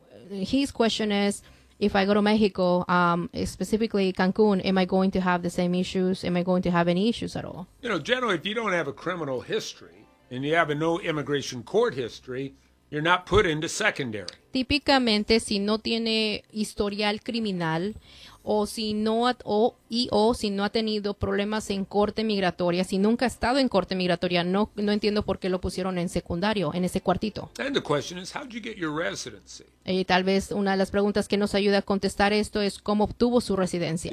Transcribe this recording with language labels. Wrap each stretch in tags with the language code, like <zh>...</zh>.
<en>His question is, if I go to Mexico, specifically Cancun, am I going to have the same issues? Am I going to have any issues at all? You know, generally, if you don't have a criminal history and you have a no immigration court history, You're not put into secondary.</en> <es>Típicamente, si no tiene historial criminal o si no ha tenido problemas en corte migratoria, si nunca ha estado en corte migratoria, no entiendo por qué lo pusieron en secundario, en ese cuartito.</es> <en>And the question is, how did you get your residency?</en> <es>Y tal vez una de las preguntas que nos ayuda a contestar esto es cómo obtuvo su residencia.</es>